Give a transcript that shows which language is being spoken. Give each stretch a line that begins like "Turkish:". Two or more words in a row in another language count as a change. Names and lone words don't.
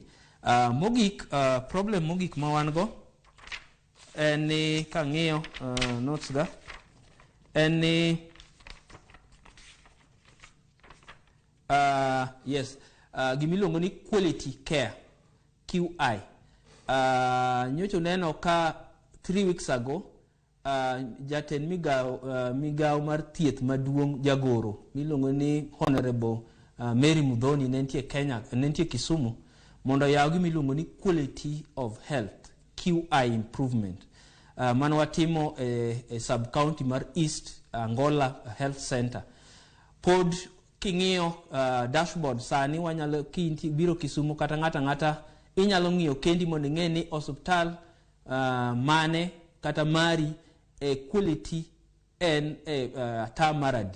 Luo (Kenya and Tanzania): Problem mogik ma wan go en ni kang'iyo notes ga en ni gimiluongo ni
English: quality care,
Luo (Kenya and Tanzania): QI. Nyocho neno ka
English: 3 weeks ago
Luo (Kenya and Tanzania): jatend migao mar thieth maduong' jagoro miluongo ni Honorable Mary Mudhoni nentie Kisumu mondo yaw gimiluongo ni
English: quality of health, QI improvement.
Luo (Kenya and Tanzania): Mano watimo e
English: sub county
Luo (Kenya and Tanzania): mar East Ogolla Health Center. Pod king'iyo dashboard sani wanyalo biro Kisumu kata ng'ata inyalo ng'iyo kendi mondo ing'e ni osiptal mane kata mari quality en ata maradi.